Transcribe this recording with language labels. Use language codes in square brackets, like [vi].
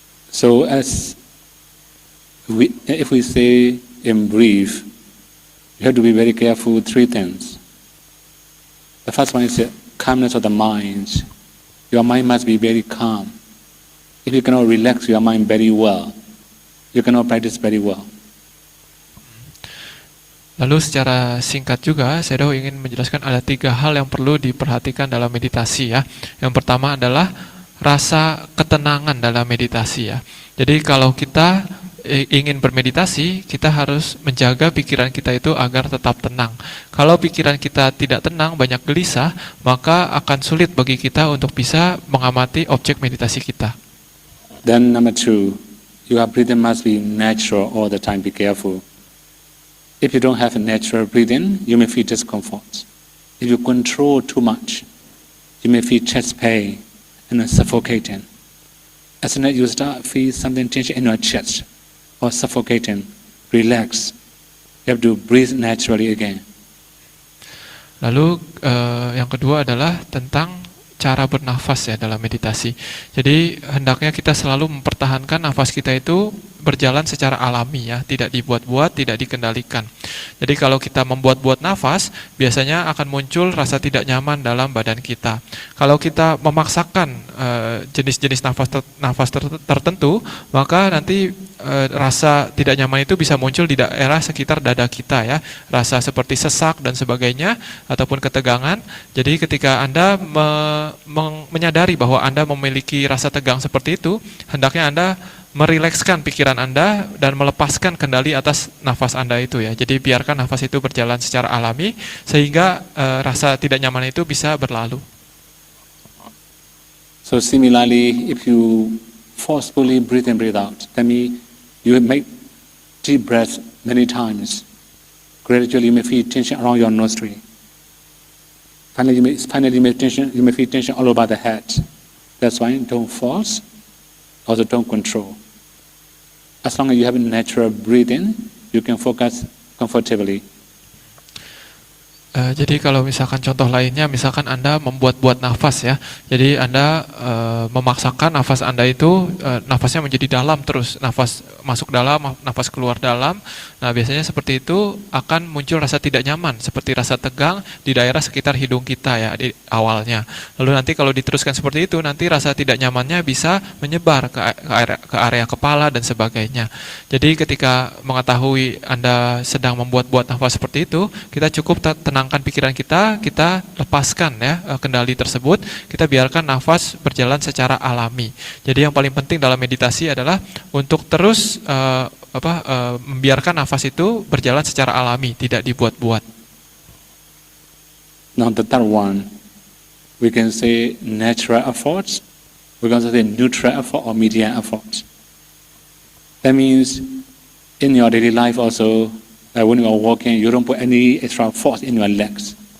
[en] So if we say in brief, you have to be very careful three things. The first one is the calmness of the mind. Your mind must be very calm. If you cannot relax your mind very well, you cannot practice very well. [id] Lalu secara singkat juga, saya ingin menjelaskan ada 3 hal yang perlu diperhatikan dalam meditasi ya. Yang pertama adalah rasa ketenangan dalam meditasi ya. Jadi kalau kita ingin bermeditasi, kita harus menjaga pikiran kita itu agar tetap tenang. Kalau pikiran kita tidak tenang, banyak gelisah, maka akan sulit bagi kita untuk bisa mengamati objek meditasi kita. [en] Then number 2, your breathing must be natural all the time. Be careful. If you don't have a natural breathing, you may feel discomfort. If you control too much, you may feel chest pain and suffocating. As soon as you start feel something tension in your chest or suffocating, relax. You have to breathe naturally again. [id] Lalu yang kedua adalah tentang cara bernafas ya dalam meditasi. Jadi hendaknya kita selalu mempertahankan nafas kita itu berjalan secara alami ya, tidak dibuat-buat, tidak dikendalikan. Jadi kalau kita membuat-buat nafas, biasanya akan muncul rasa tidak nyaman dalam badan kita. Kalau kita memaksakan jenis-jenis nafas tertentu, maka nanti rasa tidak nyaman itu bisa muncul di daerah sekitar dada kita ya, rasa seperti sesak dan sebagainya ataupun ketegangan. Jadi ketika Anda menyadari bahwa Anda memiliki rasa tegang seperti itu, hendaknya Anda merilekskan pikiran Anda dan melepaskan kendali atas nafas Anda itu ya. Jadi biarkan nafas itu berjalan secara alami sehingga rasa tidak nyaman itu bisa berlalu. [en] So similarly, if you forcefully breathe in, breathe out, that means you make deep breaths many times. Gradually you may feel tension around your nostril. Finally you may feel tension all over the head. That's why don't force, also don't control. As long as you have a natural breathing, you can focus comfortably. [id] Jadi kalau misalkan contoh lainnya, misalkan Anda membuat-buat nafas ya. Jadi Anda memaksakan nafas Anda itu, nafasnya menjadi dalam terus. Nafas masuk dalam, nafas keluar dalam. Nah biasanya seperti itu akan muncul rasa tidak nyaman, seperti rasa tegang di daerah sekitar hidung kita ya di awalnya. Lalu nanti kalau diteruskan seperti itu, nanti rasa tidak nyamannya bisa menyebar ke area kepala dan sebagainya. Jadi ketika mengetahui Anda sedang membuat-buat nafas seperti itu, kita cukup tenangkan pikiran kita lepaskan ya kendali tersebut, kita biarkan nafas berjalan secara alami. Jadi yang paling penting dalam meditasi adalah untuk terus membiarkan nafas itu berjalan secara alami, tidak dibuat-buat. [en] Now the third one, we can say natural efforts, we can say neutral effort or medium effort. That means in your daily life also, when you are walking, you don't put any extra force in your legs.